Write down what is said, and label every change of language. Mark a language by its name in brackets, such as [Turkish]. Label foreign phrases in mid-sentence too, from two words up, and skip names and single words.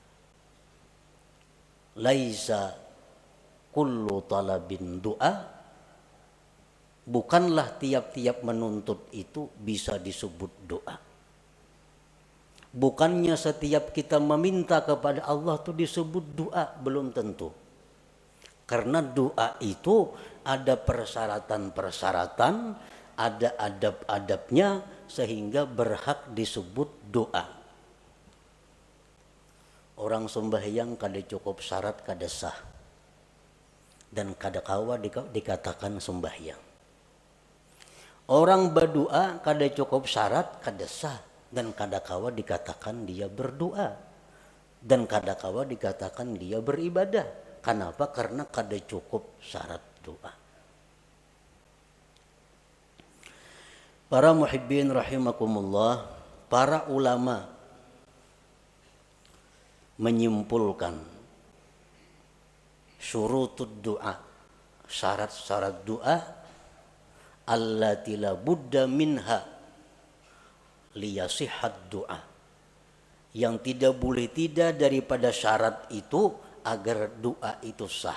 [Arabic] Laisa kullu talabin doa, [Indonesian] bukanlah tiap-tiap menuntut itu bisa disebut doa. Bukannya setiap kita meminta kepada Allah itu disebut doa, belum tentu. Karena doa itu ada persyaratan-persyaratan, ada adab-adabnya sehingga berhak disebut doa. [Banjar] Orang sembahyang kada cukup syarat kada sah, dan kada kawa dikatakan sembahyang. Orang berdoa kada cukup syarat kada sah, dan kada kawa dikatakan dia berdoa, dan kada kawa dikatakan dia beribadah. Kenapa? Karena kada cukup syarat doa. [Indonesian] Para [Arabic] muhibbin rahimakumullah, [Indonesian] para ulama menyimpulkan [Arabic] syurutud doa, [Indonesian] syarat-syarat doa, [Arabic] allati la budda minha liyasihhat doa, [Indonesian] yang tidak boleh tidak daripada syarat itu agar doa itu sah.